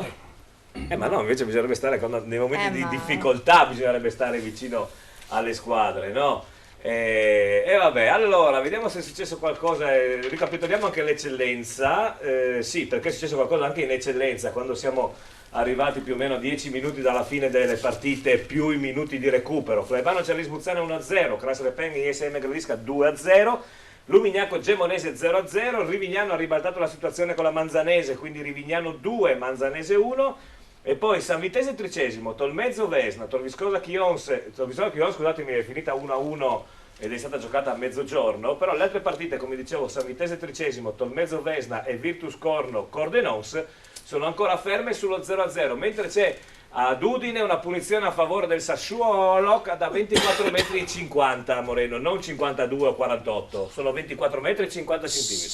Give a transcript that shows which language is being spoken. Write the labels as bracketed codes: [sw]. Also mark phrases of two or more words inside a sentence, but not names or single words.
[it] Ma no, invece bisognerebbe stare nei momenti di difficoltà, bisognerebbe stare vicino alle squadre, no? E vabbè, allora, vediamo se è successo qualcosa, ricapitoliamo anche l'eccellenza. Sì, perché è successo qualcosa anche in eccellenza, quando siamo arrivati più o meno a 10 minuti dalla fine delle partite più i minuti di recupero. Flaibano Cerrisbuzzana 1-0, Cras-Repeng ISM Gradisca 2-0, Lumignaco Gemonese 0-0, Rivignano ha ribaltato la situazione con la Manzanese, quindi Rivignano 2, Manzanese 1, e poi San Vitese tredicesimo, Tolmezzo Vesna, Torviscosa Chionse, scusatemi, è finita 1-1 ed è stata giocata a mezzogiorno, però le altre partite, come dicevo, San Vitese tredicesimo, Tolmezzo Vesna e Virtus Corno Cordenons sono ancora ferme sullo 0-0, mentre c'è ad Udine una punizione a favore del Sassuolo da 24 metri e 50, Moreno, non 52 o 48, sono 24 metri e 50 centimetri.